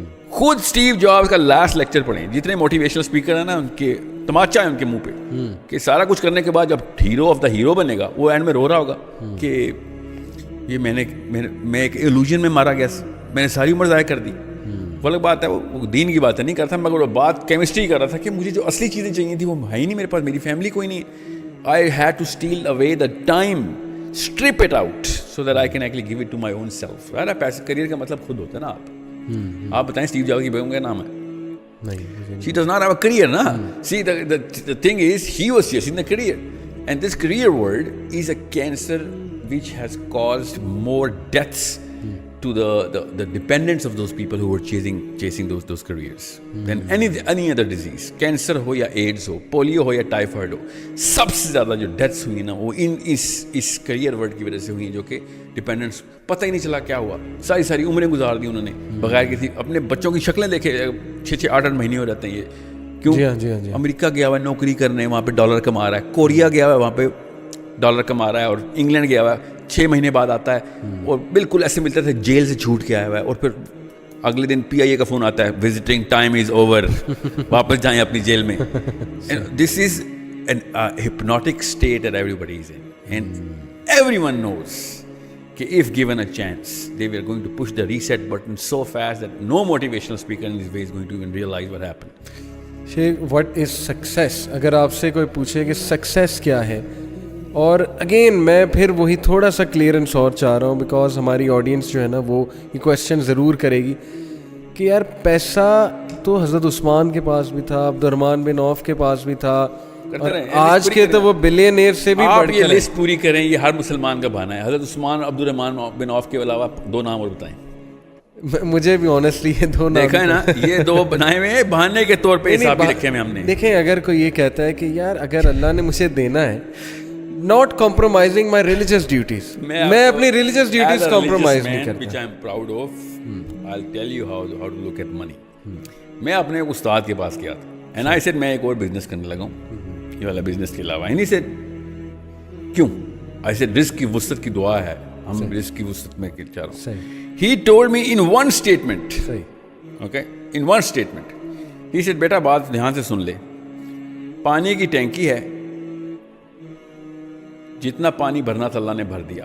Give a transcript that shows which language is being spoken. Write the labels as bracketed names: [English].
[Urdu] خود Steve jobs کا last lecture پڑھیں. جتنے موٹیویشنل اسپیکر ہیں نا, ان کے تماچا ہے ان کے منہ پہ کہ سارا کچھ کرنے کے بعد جب ہیرو آف دا ہیرو بنے گا, وہ اینڈ میں رو رہا ہوگا کہ یہ میں ایک ایلوژن میں مارا گیا, میں نے ساری عمر ضائع کر دی. وہ الگ بات ہے, وہ دین کی باتیں نہیں کرتا, مگر وہ بات کیمسٹری کر رہا تھا کہ مجھے جو اصلی چیزیں چاہیے تھیں وہ ہے ہی نہیں میرے پاس, میری فیملی کوئی نہیں ہے. [English] I had to steal away the time, strip it out so that I can actually give it to my own self. [Urdu] یار پیسے کریئر کا مطلب خود ہوتا ہے نا. آپ بتائیں اسٹیو جابس کی بیگم کا نام ہے, [English] she does not have a career na. See the thing is, he was chasing the career, and this career world is a cancer which has caused more deaths to the dependents of those people who were chasing those careers than any other disease. [Urdu] Cancer ہو یا AIDS ہو, polio ہو یا typhoid ہو, سب سے زیادہ جو deaths ہوئی نا وہ اس career word کی وجہ سے ہوئی, جو کہ ڈپینڈنٹس پتہ ہی نہیں چلا کیا ہوا, ساری عمریں گزار دی انہوں نے بغیر کسی. اپنے بچوں کی شکلیں دیکھے, 6 8 مہینے ہو جاتے ہیں یہ, کیوں؟ امریکہ گیا ہوا ہے نوکری کرنے, وہاں پہ ڈالر کما رہا ہے. کوریا گیا ہوا ہے, وہاں پہ ڈالر کما رہا ہے. اور انگلینڈ گیا ہوا ہے, 6 مہینے بعد آتا ہے, اور بالکل ایسے ملتا تھا جیل سے چھوٹ کے آیا ہوا ہے, اور پھر اگلے دن PIA کا فون آتا ہے, وزٹنگ ٹائم از اوور, واپس جائیں اپنی جیل میں. [English] This is an hypnotic state that everybody is in, and everyone knows کہ if given a chance they were going to push the reset button so fast that no motivational speaker in this way is going to even realize what happened. Sheikh, what is success? [Urdu] اگر آپ سے کوئی پوچھے کہ success کیا ہے, اور again میں پھر وہی تھوڑا سا کلیئرنس اور چاہ رہا ہوں, بیکاز ہماری آڈینس جو ہے نا وہ یہ کویشچن ضرور کرے گی کہ یار پیسہ تو حضرت عثمان کے پاس بھی تھا, عبد الرحمن بن عوف کے پاس بھی تھا, آج کے تو وہ بلینئر سے بھی بڑھ کے. آپ یہ لسٹ پوری کریں, یہ ہر مسلمان کا بہانہ ہے. حضرت عثمان, عبد الرحمن بن عوف کے علاوہ 2 نام اور بتائیں. مجھے بھی آنیسٹلی یہ 2 نام دیکھا ہے نا, یہ 2 بنائے ہوئے ہیں بہانے کے طور پہ, حساب بھی رکھے ہوئے ہم نے. دیکھیں, اگر کوئی یہ کہتا ہے کہ یار اگر اللہ نے مجھے دینا ہے, [English] not compromising my religious duties, [Urdu] میں اپنی religious duties compromise نہیں کرتا. [English] which I am proud of. I'll tell you how to look at money. [Urdu] میں اپنے استاد کے پاس گیا تھا, [English] and I said [Urdu] میں ایک اور بزنس کرنے لگا ہوں یہ والا بزنس کے علاوہ. [English] and he said [Urdu] کیوں؟ [English] I said [Urdu] رزق کی وسعت کی دعا ہے, ہم رزق کی وسعت میں چاہ رہا ہوں. [English] He told me in one statement, okay, in one statement, he said [Urdu] بیٹا بات دھیان سے سن لے, پانی کی ٹینکی ہے, جتنا پانی بھرنا تھا اللہ نے بھر دیا.